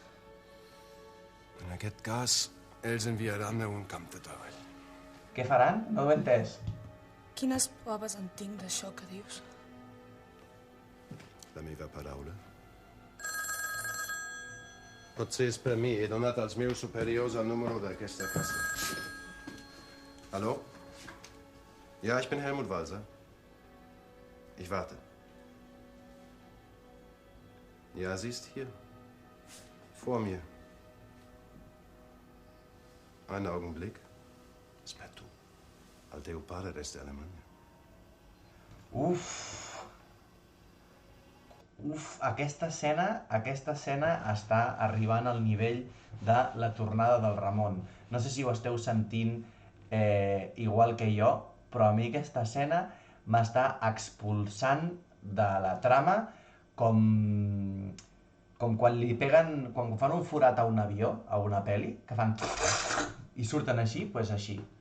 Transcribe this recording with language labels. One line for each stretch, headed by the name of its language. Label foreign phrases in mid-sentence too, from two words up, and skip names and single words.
Catalan: En aquest cas, ells enviaran a un camp de treball. Què faran? No ho he entès. Quines proves en tinc d'això que dius? La meva paraula. Potser és per mi. He donat als meus superiors el número d'aquesta casa.
German: Hallo? Ja, ich bin Helmut Walser. Ich warte. Ja, sie ist hier. Vor mir. Einen Augenblick.
Catalan: És per tu. El teu pare és d'Alemanya. Aquesta escena està arribant al nivell de la tornada del Ramon. No sé si ho esteu sentint igual que jo, però a mi aquesta escena m'està expulsant de la trama com quan li peguen, quan fan un forat a un avió, a una pel·li, que fan i surten així, doncs així.